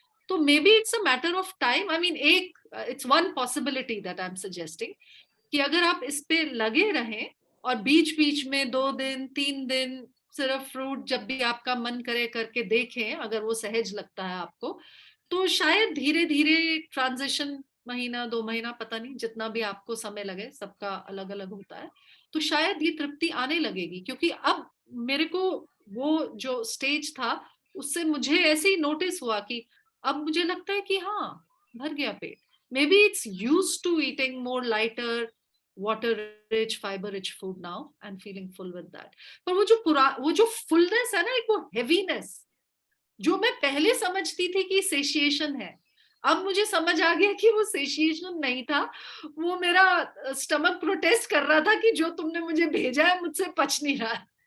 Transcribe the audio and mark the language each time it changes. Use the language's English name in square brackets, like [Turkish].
[Hindi] तो [English] Maybe it's a matter of time. I mean it's one possibility that I am suggesting [Hindi] कि अगर आप इस पे लगे रहें और बीच बीच में 2 दिन 3 दिन सिर्फ फ्रूट जब भी आपका मन करे करके देखें, अगर वो सहज लगता है आपको, तो शायद धीरे धीरे ट्रांजिशन, महीना 2 महीना, पता नहीं, जितना भी आपको समय लगे, सबका अलग अलग होता है, तो शायद ये तृप्ति आने लगेगी। क्योंकि अब मेरे को वो जो स्टेज था, उससे मुझे ऐसे ही नोटिस हुआ कि अब मुझे लगता है कि हाँ, भर गया पेट। [English] Maybe it's used to eating more lighter, water rich, fiber rich food now and feeling full with that. [Hindi] पर वो जो फुलनेस है ना, एक वो हेवीनेस जो मैं पहले समझती थी कि सेशिएशन है, अब मुझे समझ आ गया कि वो सेशिएशन नहीं था, वो मेरा स्टमक प्रोटेस्ट कर रहा था कि जो तुमने मुझे भेजा है मुझसे पच नहीं रहा है।